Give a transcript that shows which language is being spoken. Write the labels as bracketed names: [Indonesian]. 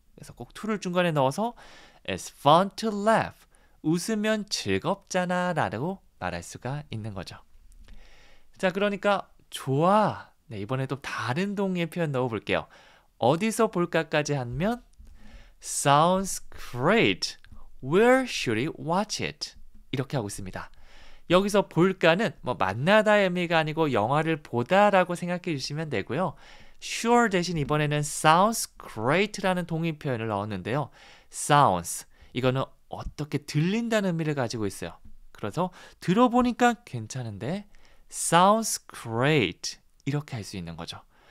[Korean] 그래서 꼭 to를 중간에 넣어서 [English] It's fun to laugh. [Korean] 웃으면 즐겁잖아 라고 말할 수가 있는 거죠. 자, 그러니까 좋아. 네, 이번에 또 다른 동의의 표현 넣어볼게요. 어디서 볼까까지 하면 [English] Sounds great. Where should we watch it? [Korean] 이렇게 하고 있습니다. 여기서 볼까는 뭐 만나다의 의미가 아니고 영화를 보다라고 생각해 주시면 되고요. Sure 대신 이번에는 [English] sounds great [Korean] 라는 동의 표현을 넣었는데요. Sounds 이거는 어떻게 들린다는 의미를 가지고 있어요. 그래서 들어보니까 괜찮은데 [English] sounds great [Korean] 이렇게 할 수 있는 거죠.